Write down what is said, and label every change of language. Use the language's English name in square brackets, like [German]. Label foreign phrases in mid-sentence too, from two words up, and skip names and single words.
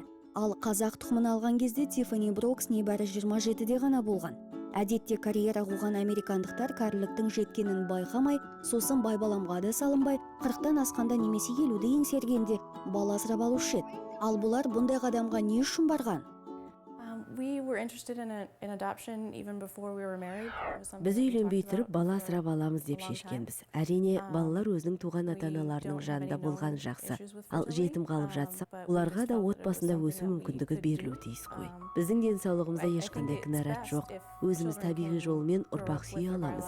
[Kazakh] Ал қазақ тұқымын алған кезде Тиффани Брокс небәрі 27-де ғана болған. Әдетте карьера қуған американдықтар кәріліктің жеткенін байқамай, сосын байбаламға да салынбай, 40-тан асқанда немесе 50-де еңсергенде бала асырап алушы еді. Ал бұлар бұндай қадамға не үшін барған? [English] We were interested in adoption even before we were married. [Kazakh] Біз үйленбей тұрып бала асырап аламыз деп шешкенбіз. Әрине, балалар өзінің туған ата-аналарының жанында болған жақсы. Ал жетім қалып жатса, оларға да отбасында өсу мүмкіндігі берілуі тиіс қой. Біздің денсаулығымызда ешқандай кінәрат жоқ. Өзіміз табиғи жолмен ұрпақ сүйе аламыз.